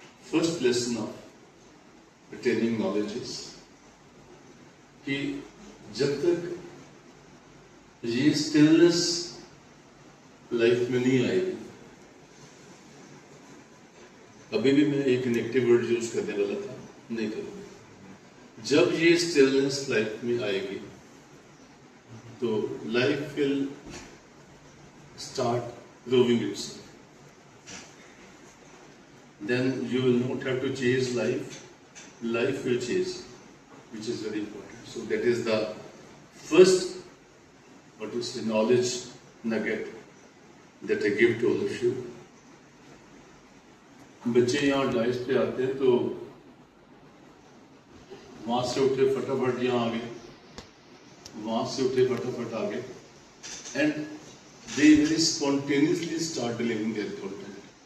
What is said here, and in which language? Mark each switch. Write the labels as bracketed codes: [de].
[en] first lesson of attaining knowledge is [hi] कि जब तक ये स्टिलनेस लाइफ में नहीं आएगी, अभी भी मैं एक नेगेटिव वर्ड यूज करने वाला था, नहीं करूंगा। जब ये स्टिलनेस लाइफ में आएगी तो [en] Life will start proving itself. Then you will not have to chase life. Life will chase, which is very important. So that is the first, what is the knowledge nugget that I give to all of you. [hi] बच्चे यहाँ dice पे आते हैं तो वहां से उठे फटाफट यहाँ आ गए, वहां से उठे फटाफट आ गए, [en] And they very spontaneously start delivering their content.